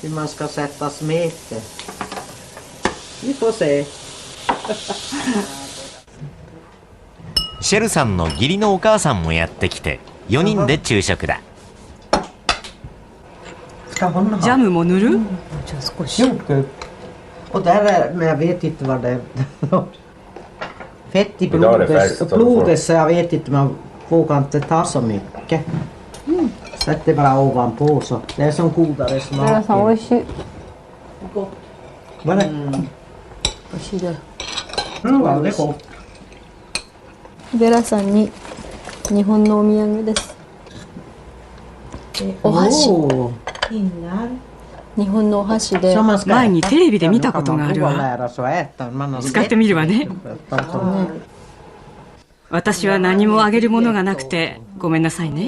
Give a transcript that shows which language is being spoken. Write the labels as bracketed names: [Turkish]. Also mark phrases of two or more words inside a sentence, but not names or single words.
[Japanese] シェルさんの義理のお母さんもやってきて4人で昼食だ。ジャムも塗る？じゃあ少し。 [Swedish] Och där, men jag vet inte vad det är. Fett i blodet så jag vet inte, man vågar inte ta så mycket. Sätt det bara ovanpå så. Det är som godare smak. [Japanese] ベラさん、美味しい。 [Swedish] Vad är det? [Japanese] 美味しいです。 [Swedish] det är gott. [Japanese] ベラさんに日本のお土産です。お箸。日本のお箸で。前にテレビで見たことがあるわ。使ってみるわね。私は何もあげるものがなくてごめんなさいね。